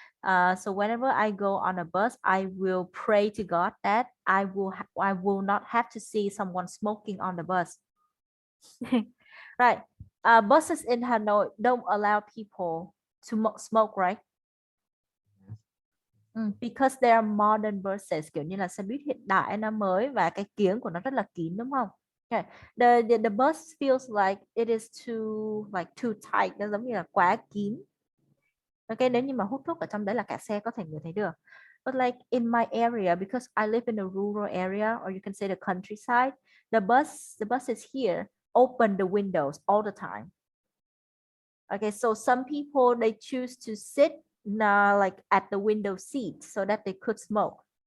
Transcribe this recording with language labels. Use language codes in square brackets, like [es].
[en] So whenever I go on a bus, I will pray to God that I will not have to see someone smoking on the bus. Right. Buses in Hanoi don't allow people to smoke, right? Because they are modern buses, [vi] kiểu như là xe buýt hiện đại, nó mới và cái kiếng của nó rất là kín, đúng không? Okay. [en] The bus feels like it is too tight, [vi] nó giống như là quá kín. Ok, nếu như mà hút thuốc ở trong đấy là cả xe có thể ngửi thấy được. [en] But like in my area, because I live in a rural area, or you can say the countryside, the bus is here, open the windows all the time. Okay, so some people they choose to sit like at the window seat so that they could smoke.